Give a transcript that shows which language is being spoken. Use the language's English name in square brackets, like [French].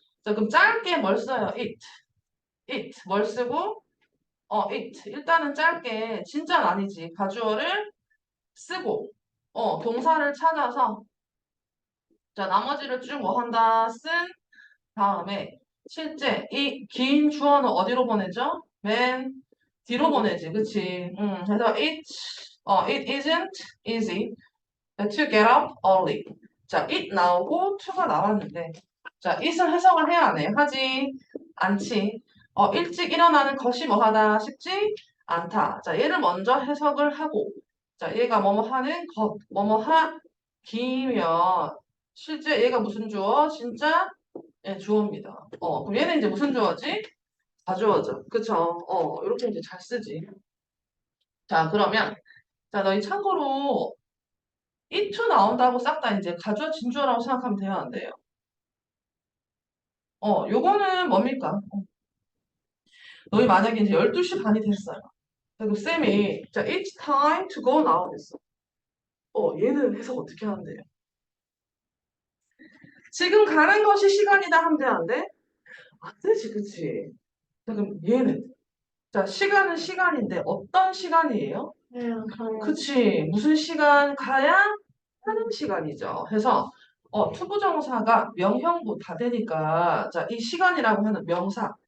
[Korean] 자, 그럼 짧게 뭘 써요? it. 뭘 쓰고, it. 일단은 짧게, 진짜는 아니지. 가주어를 쓰고, 동사를 찾아서, 자, 나머지를 쭉 뭐 한다? 쓴 다음에, 실제 이 긴 주어는 어디로 보내죠? 맨 뒤로 보내지. 그치? 그래서 [English] it isn't easy to get up early. [Korean] 자, it 나오고 to가 나왔는데, 자, it을 해석을 해야 하네. 하지 않지. 일찍 일어나는 것이 뭐 하다 싶지 않다. 자, 얘를 먼저 해석을 하고, 자, 얘가 뭐뭐 하는 것, 뭐뭐 하기면, 실제 얘가 무슨 주어? 진짜? 주어입니다. 그럼 얘는 이제 무슨 주어지? 가주어죠. 그쵸? 이렇게 이제 잘 쓰지. 자, 그러면, 자, 너희 참고로, it 나온다고 싹 다 이제 가주어, 진주어라고 생각하면 돼요, 안 돼요? 요거는 뭡니까? 너희 만약에 이제 12시 반이 됐어요. 그리고 쌤이, 자, [English] it's time to go now [Korean] 됐어. 얘는 해석 어떻게 하는데요? 지금 가는 것이 시간이다 하면 돼, 안 돼? 안 되지, 그치? 자, 그럼 얘는? 자, 시간은 시간인데 어떤 시간이에요? 그치. 무슨 시간 가야 하는 시간이죠. 그래서 투부정사가 명형부 다 되니까 자, 이 시간이라고 하는 명사.